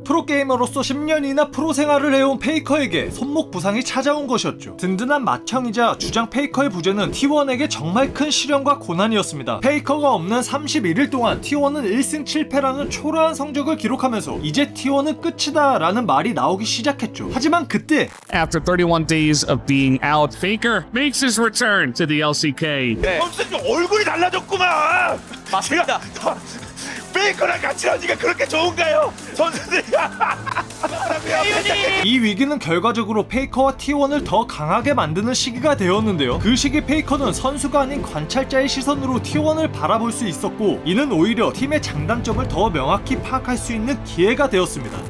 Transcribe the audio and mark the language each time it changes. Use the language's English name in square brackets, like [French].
[Korean] 프로게이머로서 10년이나 프로 생활을 해온 페이커에게 손목 부상이 찾아온 것이었죠. 든든한 맏형이자 주장 페이커의 부재는 T1에게 정말 큰 시련과 고난이었습니다. 페이커가 없는 31일 동안 T1은 1승 7패라는 초라한 성적을 기록하면서 이제 T1은 끝이다 라는 말이 나오기 시작했죠. 하지만 그때 [English] After 31 days of being out, Faker makes his return to the LCK. [Korean] 선수님 얼굴이 달라졌구만. 맞습니다. 페이커랑 같이 하니까 그렇게 좋은가요? 선수들이. 이 위기는 결과적으로 페이커와 T1을 더 강하게 만드는 시기가 되었는데요. 그 시기 페이커는 선수가 아닌 관찰자의 시선으로 T1을 바라볼 수 있었고 이는 오히려 팀의 장단점을 더 명확히 파악할 수 있는 기회가 되었습니다.